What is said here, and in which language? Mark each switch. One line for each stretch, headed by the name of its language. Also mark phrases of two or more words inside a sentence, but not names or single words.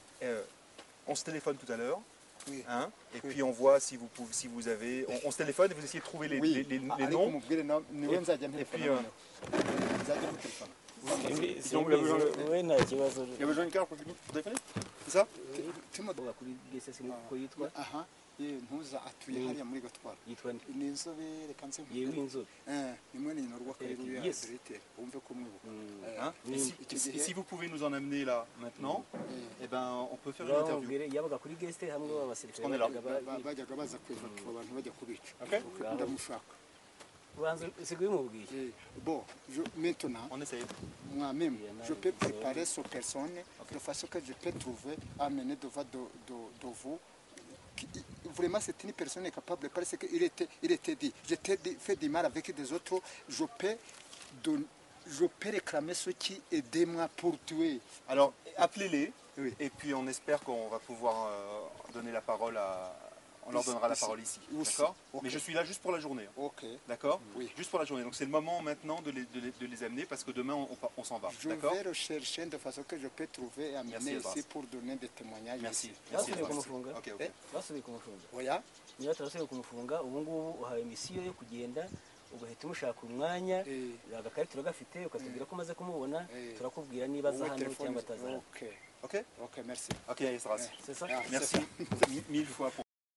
French: On se téléphone tout à l'heure. Oui. Hein, et Oui. puis on voit si vous avez... On se téléphone et vous essayez de trouver les noms. Et puis... Il y a besoin d'une carte pour téléphoner? C'est ça?
Kinyarwanda: ntuza atuye hariya muri Gatwara ni inzobe reka nse yewe inzobe ni mwene nyina rwa Kayiru ya directeur umve ko mwibuka
French: et si vous pouvez nous en amener là maintenant, eh ben on peut faire une interview.
Kinyarwanda: yabaga kuri guest hamwe
French: On est là.
Kinyarwanda: bajyaga baza kweva abantu bajya kubica ndamushaka
French: bon, maintenant, moi-même, je peux préparer cette personne de façon que je peux trouver, amener devant de vous. Vraiment, c'est une personne capable parce qu'il était dit, j'étais fait du mal avec des autres, je peux réclamer ce qui aidait moi pour tuer. Alors, appelez-les, oui. Et puis on espère qu'on va pouvoir donner la parole à... On leur donnera la parole ici, d'accord? Okay. Mais je suis là juste pour la journée. Okay. D'accord? Oui. Juste pour la journée. Donc c'est le moment maintenant de les amener parce que demain on s'en va. Je vais rechercher de façon que je peux trouver et amener ici pour donner des témoignages. Merci. Merci. Ok.
Kinyarwanda: Oya niba turasubiye kumufunga ubu ngubu uhaye misiyo yo kugenda ugahita umushaka umwanya agakayi turagafite ukatubwira ko umaze kumubona turakubwira niba aza hano cyangwa ataza.
French: Ok, merci. Ok, Esdras. C'est ça. Merci mille fois pour